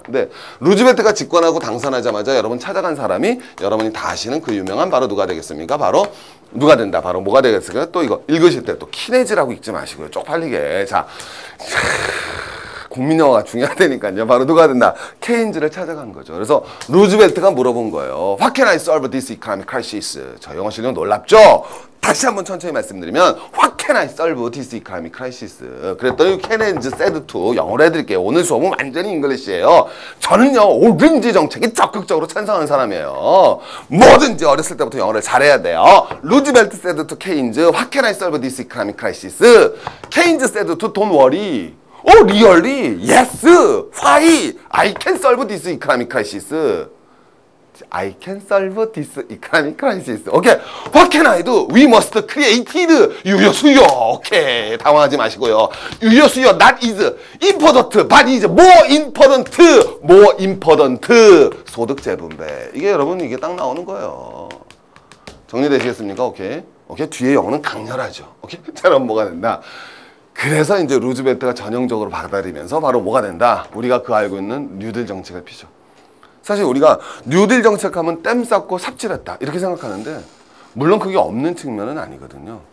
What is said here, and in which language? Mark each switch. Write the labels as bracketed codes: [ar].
[ko] 근데 루즈벨트가 집권하고 당선하자마자 여러분 찾아간 사람이 여러분이 다 아시는 그 유명한 바로 누가 되겠습니까? 바로 누가 된다. 바로 뭐가 되겠습니까? 또 이거 읽으실 때 또 키네즈라고 읽지 마시고요. 쪽팔리게. 자, 국민 영어가 중요하다니까요. 바로 누가 된다? 케인즈를 찾아간 거죠. 그래서 루즈벨트가 물어본 거예요. [en] What can I solve this economic crisis? [ko] 저 영어 실력 놀랍죠? 다시 한번 천천히 말씀드리면 [en] What can I solve this economic crisis? [ko] 그랬더니 케네즈 [en] said to [ko] 영어로 해드릴게요. 오늘 수업은 완전히 잉글리시예요. 저는요 오렌지 정책이 적극적으로 찬성하는 사람이에요. 뭐든지 어렸을 때부터 영어를 잘해야 돼요. [en] 루즈벨트 said to 케인즈 What can I solve this economic crisis? 케인즈 said to don't worry. Oh, really? Yes. Why? I can solve this economic crisis. I can solve this economic crisis. Okay. What can I do? We must create 유효수요. [ko] 오케이. 당황하지 마시고요. 유효수요. [en] That is important, but is more important. More important. 소득 재분배. [ko] 이게 여러분 이게 딱 나오는 거예요. 정리되시겠습니까? 오케이. 오케이. 뒤에 영어는 강렬하죠. 오케이. 자, 그럼 뭐가 된다? 그래서 이제 루즈벨트가 전형적으로 받아들이면서 바로 뭐가 된다? 우리가 그 알고 있는 뉴딜 정책을 피죠. 사실 우리가 뉴딜 정책하면 땜 쌓고 삽질했다 이렇게 생각하는데 물론 그게 없는 측면은 아니거든요.